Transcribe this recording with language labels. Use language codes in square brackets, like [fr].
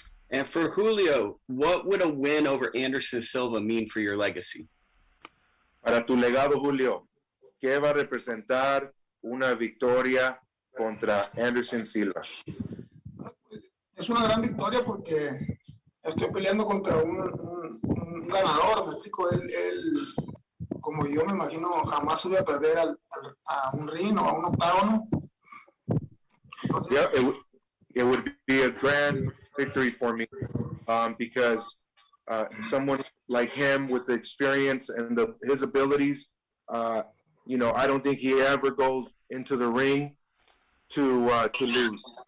[en] And for Julio, what would a win over Anderson Silva mean for your legacy? [es] Para tu legado, Julio, ¿qué va a representar una victoria contra Anderson Silva? Es una gran victoria porque estoy peleando contra un ganador, me explico, él, como yo me imagino, jamás sube a perder a un ring o a un octágono. Entonces, [en] yeah, it would be a grand victory for me because someone like him with the experience and his abilities, I don't think he ever goes into the ring to lose.